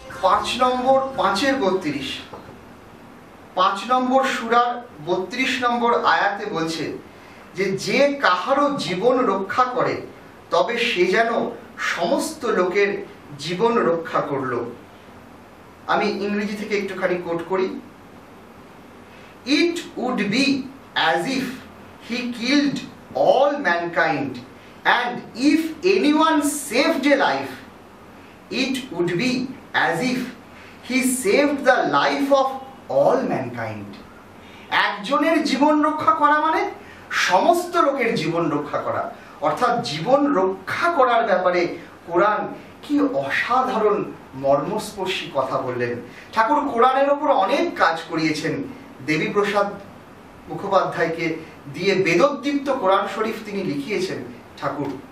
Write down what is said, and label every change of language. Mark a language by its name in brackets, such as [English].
[Bangla] 5 নম্বর 5-এর 32, 5 নম্বর সূরার 32 নম্বর আয়াতে বলছে যে কাহারও জীবন রক্ষা করে তবে সে যেন সমস্ত লোকের জীবন রক্ষা করলো। আমি ইংরেজি থেকে একটুখানি কোট করি। [English] It would be as if he killed all mankind, and if anyone saved a life, it would be as if he saved the life of all mankind. [Bangla] একজনের জীবন রক্ষা করা মানে সমস্ত লোকের জীবন রক্ষা করা, অর্থাৎ জীবন রক্ষা করার ব্যাপারে কোরআন কি অসাধারণ মর্মস্পর্শী কথা বললেন। ঠাকুর কোরআনের ওপর অনেক কাজ করিয়েছেন। দেবীপ্রসাদ মুখোপাধ্যায়কে দিয়ে বেদোদ্দীপ্ত কোরআন শরীফ তিনি লিখিয়েছেন ঠাকুর।